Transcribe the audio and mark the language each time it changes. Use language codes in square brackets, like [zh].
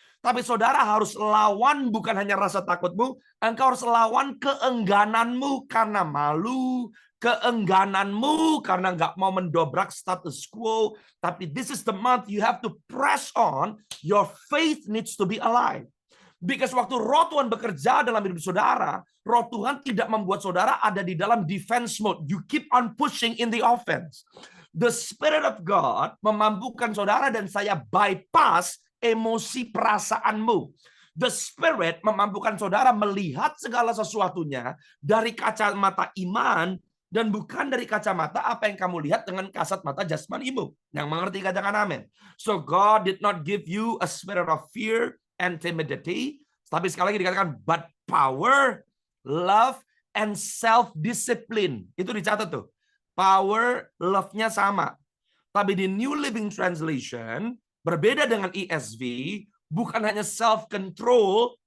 [id] Tapi saudara harus lawan bukan hanya rasa takutmu, engkau harus lawan keenggananmu karena malu, keenggananmu karena nggak mau mendobrak status quo. Tapi [en] this is the month you have to press on. Your faith needs to be alive. Because [id] waktu roh Tuhan bekerja dalam hidup saudara, roh Tuhan tidak membuat saudara ada di dalam defense mode. [en] You keep on pushing in the offense. The Spirit of God [id] memampukan saudara dan saya bypass emosi perasaanmu. [en] The Spirit [id] memampukan saudara melihat segala sesuatunya dari kacamata iman dan bukan dari kacamata apa yang kamu lihat dengan kasat mata jasmanimu. Yang mengerti katakan amin. [en] So God did not give you a spirit of fear and timidity, [id] tapi sekali lagi dikatakan [en] but power, love, and self-discipline. [id] Itu dicatat tuh. Power, love-nya sama. Tapi di New Living Translation berbeda dengan ESV, bukan hanya self-control,